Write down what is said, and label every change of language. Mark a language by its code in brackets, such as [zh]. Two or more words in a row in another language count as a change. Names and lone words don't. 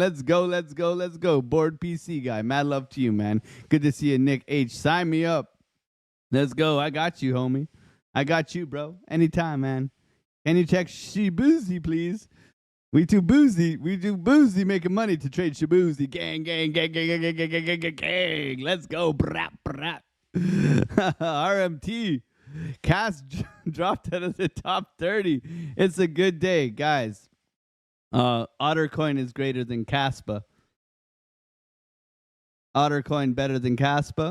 [en] Let's go, let's go, let's go. Board PC guy. Mad love to you, man. Good to see you, Nick H. Sign me up. Let's go. I got you, homie. I got you, bro. Anytime, man. Can you check Shibuzi, please? We too boozy. We too boozy making money to trade Shibuzi. Gang, gang, gang, gang, gang, gang, gang, gang, gang, gang. Let's go. Brat, brat. RMT. Cass dropped out of the top 30. It's a good day, guys. Ottercoin is greater than Caspa. Ottercoin better than Caspa?